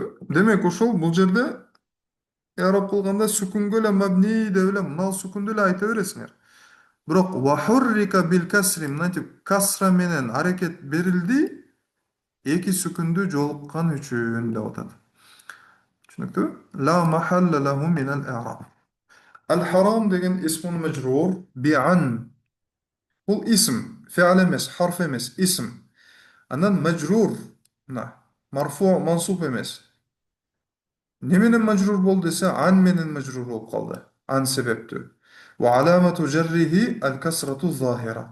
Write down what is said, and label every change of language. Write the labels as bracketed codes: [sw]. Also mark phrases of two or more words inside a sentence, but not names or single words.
[ky] Демек ошол бул жерде араб кылганда сүкүнгө эле мабни деп эле мынал сүкүндү эле айта бересиңер. Бирок [ar] وحرك بالكسر [ky] мынтип касра менен аракет берилди эки сүкүндү жолуккан үчүн деп атат. Түшүнүктүү? [ar] لا محل له من الإعراب. الحرام деген اسم مجرور بأن. [ky] Бул исм, фиал эмес, харф эмес, исм. Анан majrur, мына, марфу, мансуб эмес. Не менен majrur болду десе, ан менен majrur болуп калды. Ан себептүү. [ar] وعلامة جره الكسرة الظاهرة.